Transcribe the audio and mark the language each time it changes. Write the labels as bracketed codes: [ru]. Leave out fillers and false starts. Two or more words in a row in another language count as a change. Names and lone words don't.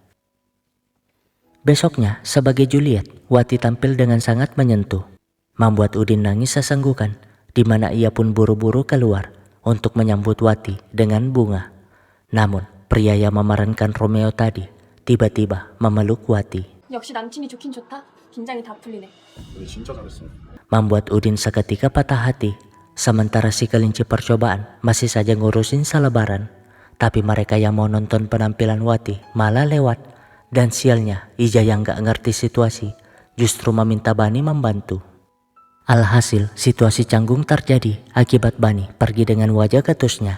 [id] Besoknya, sebagai Juliet, Wati tampil dengan sangat menyentuh, membuat Udin nangis sesenggukan, di mana ia pun buru-buru keluar untuk menyambut Wati dengan bunga. Namun, pria yang memerankan Romeo tadi tiba-tiba memeluk Wati. [ko] 역시 남친이 좋긴 좋다. 긴장이 다 풀리네. 우리 진짜 잘했어. [id] Membuat Udin seketika patah hati. Sementara si kelinci percobaan masih saja ngurusin selebaran. Tapi mereka yang mau nonton penampilan Wati malah lewat. Dan sialnya, Ija yang gak ngerti situasi justru meminta Bunny membantu. Alhasil, situasi canggung terjadi akibat Bunny pergi dengan wajah ketusnya.